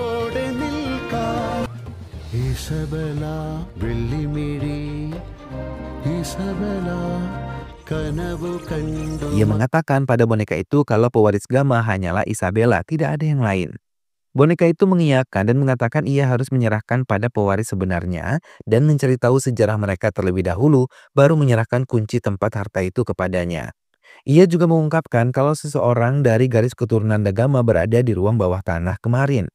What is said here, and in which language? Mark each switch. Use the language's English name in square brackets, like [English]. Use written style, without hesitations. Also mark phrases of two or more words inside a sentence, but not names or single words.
[Malayalam] Isabella, വെള്ളിമിഴി ഇസബെല കനവു കണ്ടു. [Indonesian] Ia mengatakan pada boneka itu kalau pewaris Gama hanyalah Isabella, tidak ada yang lain. Boneka itu mengiyakan dan mengatakan ia harus menyerahkan pada pewaris sebenarnya dan mencari tahu sejarah mereka terlebih dahulu, baru menyerahkan kunci tempat harta itu kepadanya. Ia juga mengungkapkan kalau seseorang dari garis keturunan Dagama berada di ruang bawah tanah kemarin.